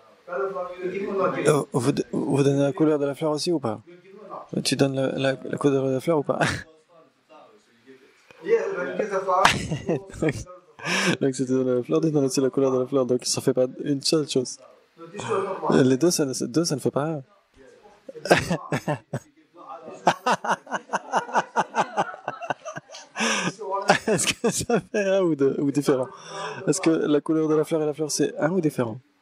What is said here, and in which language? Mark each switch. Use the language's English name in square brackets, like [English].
[English] Color of the flower, you give or not give? [French] Vous donnez la couleur de la fleur aussi ou pas? [English] You give or not? [French] Tu donnes la couleur de la fleur ou pas? [English] Yes, when you give the flower, you give the color of the flower. [French] Donc si tu donnes la fleur, tu donnes aussi la couleur de la fleur. Donc ça fait pas une seule chose. [English] No, this was not one. [French] Les deux, ça ne fait pas un. Est-ce que ça fait un ou deux, ou différent? Est-ce que la couleur de la fleur et la fleur, c'est un ou différent?